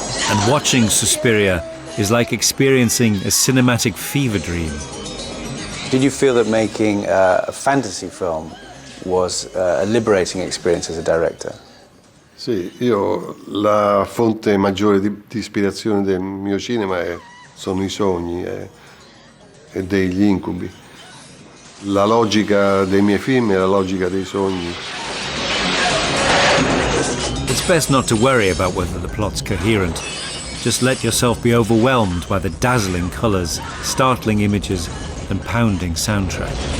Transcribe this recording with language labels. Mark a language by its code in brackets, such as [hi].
[en] And watching Suspiria is like experiencing a cinematic fever dream. Did you feel that making a fantasy film was a liberating experience as a director? [it] Sì, io la fonte maggiore di ispirazione del mio cinema sono i sogni e degli incubi. La logica dei miei film è la logica dei sogni. [en] It's best not to worry about whether the plot's coherent. Just let yourself be overwhelmed by the dazzling colours, startling images, and pounding soundtrack.